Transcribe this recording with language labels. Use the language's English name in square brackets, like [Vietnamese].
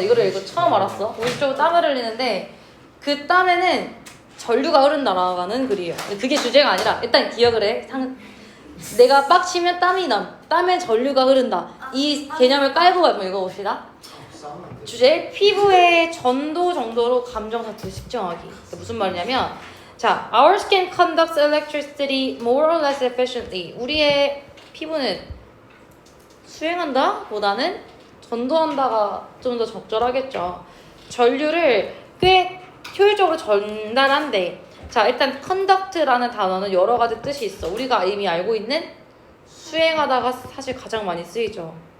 [Korean] 이거를 이거 처음 알았어. 무의식적으로 땀을 흘리는데 그 땀에는 전류가 흐른다라는 글이에요. 근데 그게 주제가 아니라 일단 기억을 해. 내가 빡치면 땀이 남. 땀에 전류가 흐른다. 이 개념을 깔고 한번 읽어봅시다. 주제 피부의 전도 정도로 감정 상태를 측정하기. 무슨 말이냐면 자, [English] our skin conducts electricity more or less efficiently. [Korean] 우리의 피부는 수행한다 보다는 전도한다가 좀 더 적절하겠죠. 전류를 꽤 효율적으로 전달한대. 자, 일단 conduct라는 단어는 여러 가지 뜻이 있어. 우리가 이미 알고 있는 수행하다가 사실 가장 많이 쓰이죠.